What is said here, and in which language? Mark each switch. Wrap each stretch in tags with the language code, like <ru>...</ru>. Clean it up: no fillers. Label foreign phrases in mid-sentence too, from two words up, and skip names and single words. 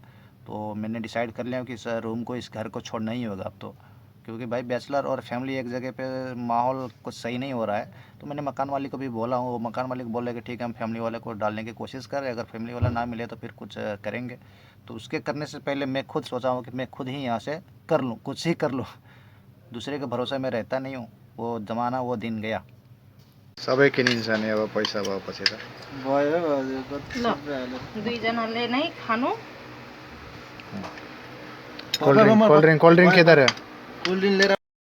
<hi>तो मैंने डिसाइड कर लिया कि इस रूम को, इस घर को छोड़ना ही होगा अब तो, क्योंकि भाई बैचलर और फैमिली एक जगह पे माहौल कुछ सही नहीं हो रहा है। तो मैंने मकान मालिक को भी बोला हूँ, वो मकान मालिक बोल रहे कि ठीक है हम फैमिली वाले को डालने की कोशिश कर रहे हैं, अगर फैमिली वाला ना मिले तो फिर कुछ करेंगे। तो उसके करने से पहले मैं खुद सोचा हूँ कि मैं खुद ही यहाँ से कर लूँ, कुछ ही कर लूँ, दूसरे के भरोसे में रहता नहीं हूँ। वो ज़माना वो दिन गया।</hi> <ne>सबै किनिन्छ नि अब पैसा भएपछि त भयो ल दुईजनाले नै खानु।</ne> <en>cold drink</en> <hi>किधर है?</hi> <en>cold drink</en> <ne>लिएर</ne>